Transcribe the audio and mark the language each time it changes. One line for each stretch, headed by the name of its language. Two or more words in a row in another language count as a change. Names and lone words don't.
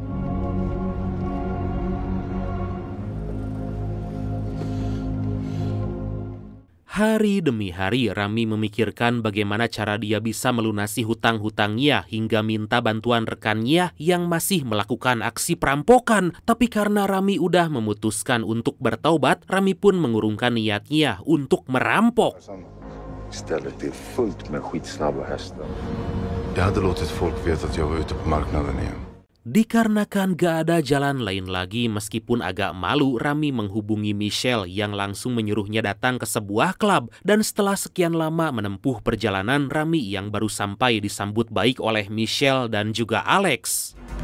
Indonesian: Hari demi hari, Rami memikirkan bagaimana cara dia bisa melunasi hutang-hutangnya hingga minta bantuan rekannya yang masih melakukan aksi perampokan. Tapi karena Rami udah memutuskan untuk bertaubat, Rami pun mengurungkan niatnya untuk merampok.
Swedish: Istället är fullt med skitsnabba hästar. Jag hade låtit folk veta att jag var ute på marknaden igen.
Indonesian: Dikarenakan gak ada jalan lain lagi, meskipun agak malu, Rami menghubungi Michelle yang langsung menyuruhnya datang ke sebuah klub. Dan setelah sekian lama menempuh perjalanan, Rami yang baru sampai disambut baik oleh Michelle dan juga Alex.